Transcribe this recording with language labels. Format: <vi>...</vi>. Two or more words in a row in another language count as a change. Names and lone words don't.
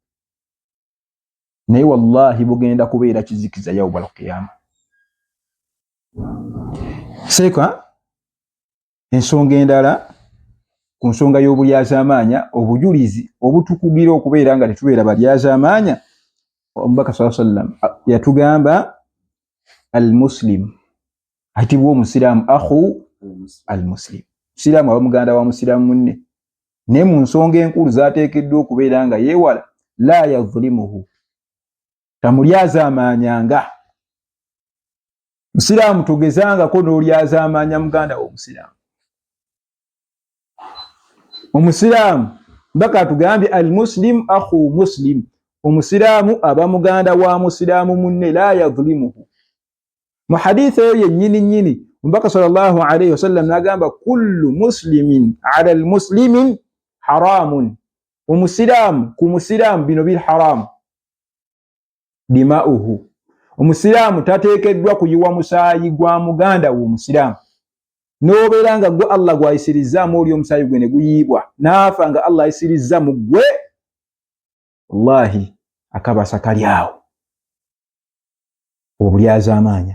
<lg>Naye wallahi bugenda kubeera kizikiza</lg> <ar>يوم القيامة.</ar> <lg>Seeka ensonga endala ku nsonga y'obulyazaamaanya, obujulizi obutukugira okubeera nga tetubeera balyazaamaanya, omubaka</lg> <ar>صلى الله عليه وسلم</ar> <lg>yatugamba al-muslim ayitibwa omusiraamu</lg> <ar>أخو المسلم.</ar> <lg>Musiraamu aba muganda wa musiraamu munne. Naye mu nsonga enkulu zaateekeddwa okubeera nga yeewala</lg> <ar>لا يظلمه,</ar> <lg>tamulyazaamaanyanga. Musiraamu togezangako n'olyazaamaanya muganda wo omusiraamu. Omusiraamu mbaka atugambye</lg> <ar>المسلم أخو مسلم,</ar> <lg>omusiraamu aba muganda wa musiraamu munne</lg> <ar>لا يظلمه.</ar> <lg>Mu hadithi eyo yennyini mbaka</lg> <ar>صلى الله عليه وسلم</ar> <lg>n'agamba</lg> <ar>كل مسلم على المسلمين حرام,</ar> <lg>omusiraamu ku musiraamu bino biri haramu. Dima'uhu, omusiraamu tateekeddwa kuyiwa musaayi gwa muganda wo omusiraamu. N'obeera nga gwe Allah gw'ayisirizaamu oli omusaayi gwe ne guyiibwa n'afa nga Allah ayisirizza mu gwe, wallahi akabasa kali awo, obulyazaamaanya.</lg>